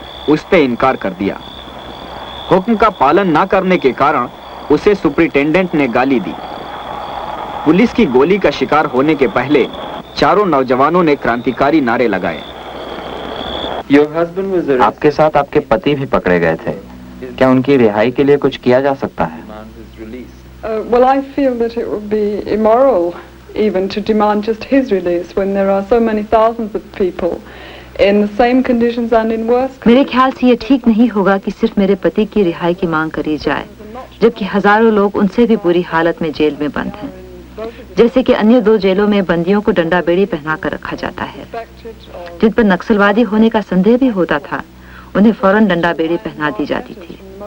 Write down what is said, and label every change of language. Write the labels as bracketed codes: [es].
[hi] उसने इनकार कर दिया। हुक्म का पालन न करने के कारण उसे सुपरिटेंडेंट ने गाली दी। पुलिस की गोली का शिकार होने के पहले चारों नौजवानों ने क्रांतिकारी नारे लगाए। आपके साथ आपके पति भी पकड़े गए थे, क्या उनकी रिहाई के लिए कुछ किया जा सकता है? [en] Well, I feel that it would be immoral even to demand just his release when there are so many thousands of people in the same conditions and in worse conditions. [hi] मेरे ख्याल से ये ठीक नहीं होगा कि सिर्फ मेरे पति की रिहाई की मांग करी जाए, जबकि हजारों लोग उनसे भी बुरी हालत में जेल में बंद हैं। जैसे कि अन्य 2 जेलों में बंदियों को डंडा बेड़ी पहनाकर रखा जाता है। जिन पर नक्सलवादी होने का संदेह भी होता था, उन्हें फौरन डंडा बेड़ी पहना दी जाती थी।